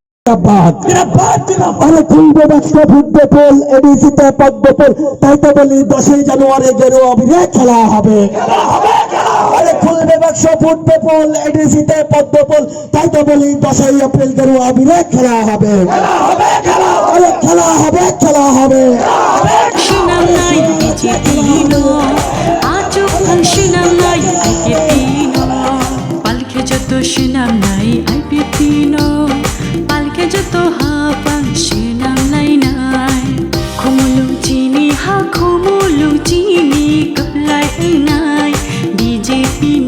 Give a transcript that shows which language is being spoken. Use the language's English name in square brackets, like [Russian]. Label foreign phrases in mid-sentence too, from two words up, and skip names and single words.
[Bangla] জিন্দাবাদ আরে খুলবে বাক্সা ফুটবে পোল এডিসিতে পদ্মপোল তাই তো বলি 10 জানুয়ারি গেরুয়া অভিযান খেলা হবে আরে খুলবে বাক্সা ফুটবে পোল এডিসিতে পদ্মপোল তাই তো বলি 10 এপ্রিল গেরুয়া অভিযান খেলা হবে আরে খেলা হবে [Kok Borok] Shinam nai bichitino, ajo khang shinam nai aipetino. Palke joto shinam nai aipetino, palke joto hapang shinam nai nai. Khumulu chini ha khumulu chini kaplai nai BJP ni.